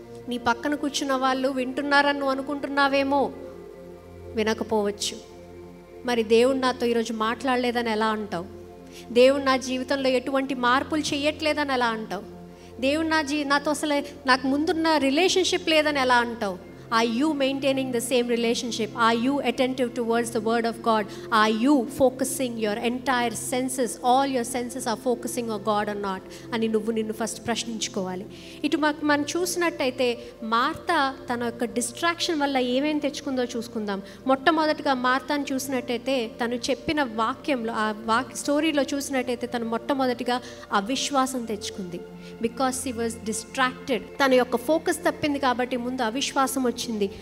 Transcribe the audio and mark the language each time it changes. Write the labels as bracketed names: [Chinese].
[Telugu] నీ పక్కన కూర్చున్న వాళ్ళు వింటున్నారని నువ్వు అనుకుంటున్నావేమో, వినకపోవచ్చు. మరి దేవుడు నాతో ఈరోజు మాట్లాడలేదని ఎలా అంటావు? దేవుడు నా జీవితంలో ఎటువంటి మార్పులు చేయట్లేదని ఎలా అంటావు? దేవుడు నాతో అసలు నాకు ముందున్న రిలేషన్షిప్ లేదని ఎలా అంటావు? [English] Are you maintaining the same relationship? Are you attentive towards the word of God? Are you focusing your entire senses, all your senses are focusing on God or not? [Telugu] అని నువ్వు నిన్ను ఫస్ట్ ప్రశ్నించుకోవాలి. ఇటు మనం చూసినట్టయితే Martha తన యొక్క distraction వల్ల ఏమేమి తెచ్చుకుందో చూసుకుందాం. మొట్టమొదటిగా మార్తాను చూసినట్టయితే తను చెప్పిన వాక్యంలో, ఆ స్టోరీలో చూసినట్టయితే తను మొట్టమొదటిగా అవిశ్వాసం తెచ్చుకుంది. [English] Because she was distracted. [Telugu] తన యొక్క ఫోకస్ తప్పింది కాబట్టి ముందు అవిశ్వాసం వచ్చింది.